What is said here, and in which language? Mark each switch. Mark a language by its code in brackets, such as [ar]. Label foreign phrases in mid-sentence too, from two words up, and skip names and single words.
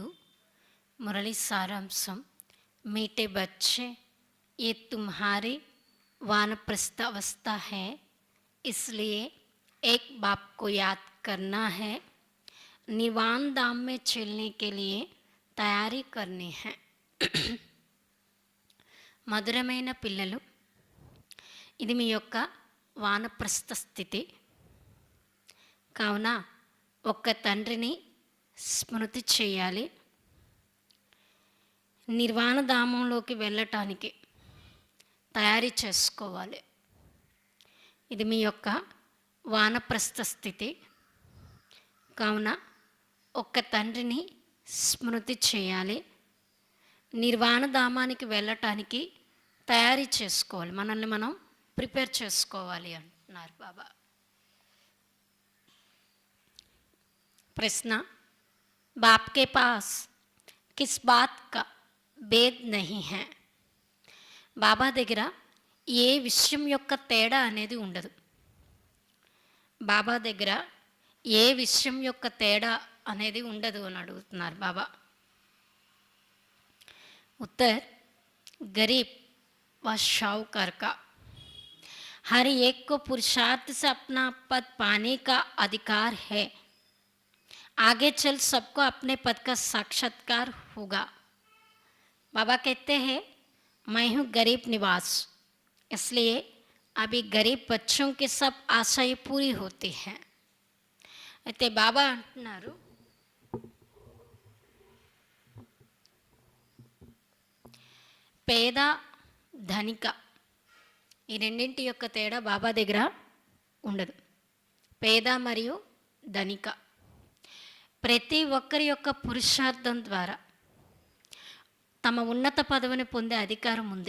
[te] మురళీ సారాంశం. [hi] मीठे बच्चे, ये तुम्हारी वानप्रस्थ अवस्था है, इसलिए एक बाप को याद करना है। निर्वाण धाम में चलने के लिए तैयारी करनी है. [te] మధురమైన పిల్లలు, ఇది మీ యొక్క వానప్రస్థ స్థితి. కావున ఒక్క తండ్రిని స్మృతి చేయాలి. నిర్వాణధామంలోకి వెళ్ళటానికి తయారీ చేసుకోవాలి. ఇది మీ యొక్క వానప్రస్థ స్థితి. కావున ఒక్క తండ్రిని స్మృతి చేయాలి. నిర్వాణధామానికి వెళ్ళటానికి తయారీ చేసుకోవాలి. మనల్ని మనం ప్రిపేర్ చేసుకోవాలి అంటున్నారు బాబా. [hi] प्रश्न, बाप के पास किस बात का भेद नहीं है? [te] బాబా దగ్గర ఏ విషయం యొక్క తేడా అనేది ఉండదు. బాబా దగ్గర ఏ విషయం యొక్క తేడా అనేది ఉండదు అని అడుగుతున్నారు బాబా. [hi] उत्तर, गरीब व शाहूकार का हर एक को पुरुषार्थ से अपना पद पाने का अधिकार है. आगे चल सबको अपने पद का साक्षात्कार होगा. बाबा कहते हैं, मैं हूँ गरीब निवास, इसलिए अभी गरीब बच्चों की सब आशाएं पूरी होती हैं. [te] అయితే బాబా అంటున్నారు, పేద ధనిక ఈ రెండింటి యొక్క తేడా బాబా దగ్గర ఉండదు. పేద మరియు ధనిక ప్రతి ఒక్కరి యొక్క పురుషార్థం ద్వారా తమ ఉన్నత పదవిని పొందే అధికారం ఉంది.